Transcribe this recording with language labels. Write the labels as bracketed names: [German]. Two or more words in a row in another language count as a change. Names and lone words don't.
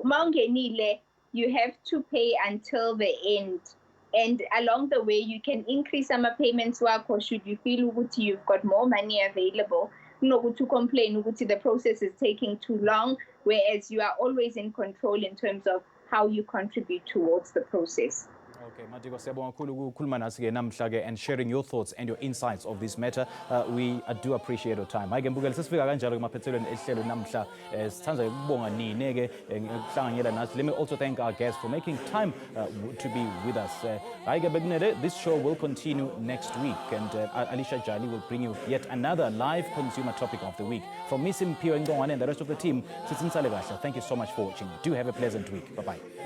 [English] You have to pay until the end. And along the way, you can increase some payments work, or should you feel you've got more money available, to complain the process is taking too long, whereas you are always in control in terms of how you contribute towards the process. Okay, Matikwa, [Zulu] siyabonga kakhulu ukukhuluma nasi ke namhla ke [English] and sharing your thoughts and your insights of this matter. We do appreciate your time. [Zulu] Hayi ke mbukeli sesifika kanjalo ke maphethelweni ehlelo namhla. Sithanda ukubonga nini ke ukuhlanganyela nathi. [English] Let me also thank our guests for making time to be with us. [Zulu] Hayi ke bekunele, [English] this show will continue next week and Alicia Jali will bring you yet another live consumer topic of the week. From me, Simpiwe Ngongwane, and the rest of the team, thank you so much for watching. Do have a pleasant week. Bye-bye.